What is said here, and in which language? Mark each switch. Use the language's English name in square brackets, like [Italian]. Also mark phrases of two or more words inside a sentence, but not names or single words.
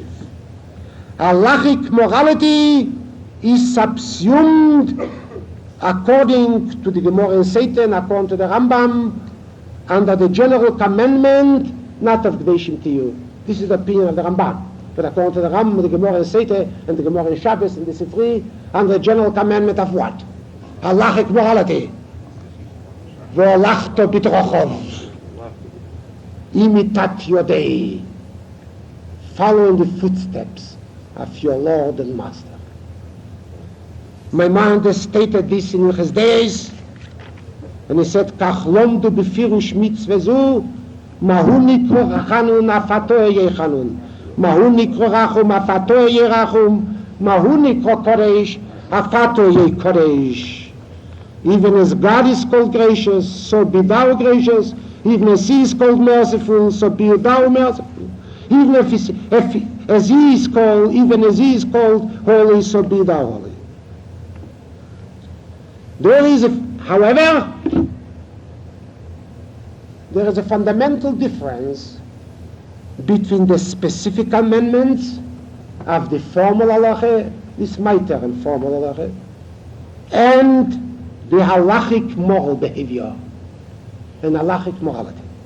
[English] Halachic morality is subsumed according to the Gemara in Satan, according to the Rambam, under the general commandment not of [Hebrew] קדושים תהיו. [English] This is the opinion of the Rambam. But according to the Rambam, the Gemara in Satan, and the Gemara in Shabbos, and the Sifri, under the general commandment of what? Halachic morality. [Hebrew] והלכת בדרכיו. [Latin] Imitat yodei. [English] Follow in the footsteps of your Lord and Master. My mind has stated this in his days, and he said, [Hebrew] כך למדו בפירוש מצוה זו, מהו נקרא חנון אף אתה היה חנון, מהו נקרא רחום אף אתה היה רחום, מהו נקרא קדוש אף אתה היה קדוש. [English] Even as God is called gracious, so be thou gracious. Even as he is called merciful, so be thou merciful. Even as he is called holy, so be thou holy. However, there is a fundamental difference between the specific commandments of the formal halacha, this matter and formal halacha, and the halachic moral behavior and halachic morality.